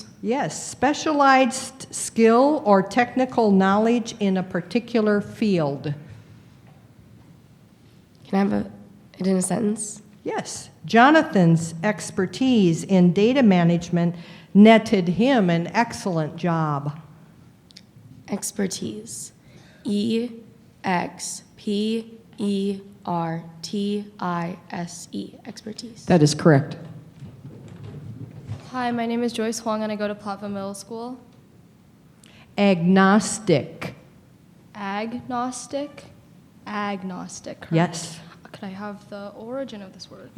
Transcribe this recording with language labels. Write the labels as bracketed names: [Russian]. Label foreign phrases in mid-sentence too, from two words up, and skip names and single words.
[English] Yes, specialized skill or technical knowledge in a particular field. Can I have it in a sentence? Yes, Jonathan's expertise in data management netted him an excellent job. Expertise. E-X-P-E-R-T-I-S-E. Expertise. That is correct. Hi, my name is Joyce Huang, and I go to Platteville Middle School. Agnostic. Agnostic. Agnostic. Correct. Yes. Could I have the origin of this word?